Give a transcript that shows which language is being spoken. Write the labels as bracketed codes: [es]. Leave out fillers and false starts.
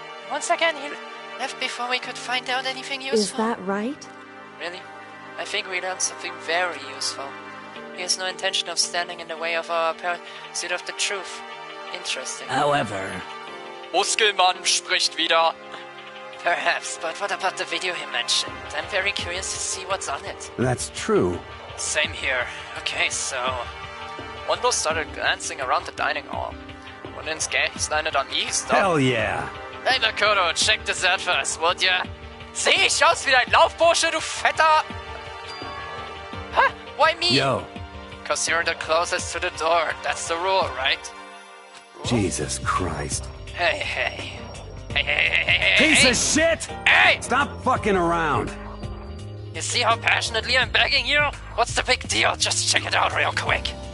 [en] Once again, he left before we could find out anything useful. Is that right? Really? I think we learned something very useful. He has no intention of standing in the way of our pursuit of the truth. Interesting. However... [de] Muskelmann spricht wieder. [en] Perhaps, but what about the video he mentioned? I'm very curious to see what's on it. That's true. Same here. Okay, so... Mondo started glancing around the dining hall. Und ins Gaze landed on me, stop. Hell yeah. Hey Makoto, check this out first, would ya? [de] Seh ich aus wie dein Laufbursche, du Fetter? [en] Huh? Why me? Yo. Cause you're the closest to the door. That's the rule, right? Jesus Christ. Hey, hey. Hey, hey, hey, hey, hey, Piece hey. of shit! Hey! Stop fucking around. You see how passionately I'm begging you? What's the big deal? Just check it out real quick.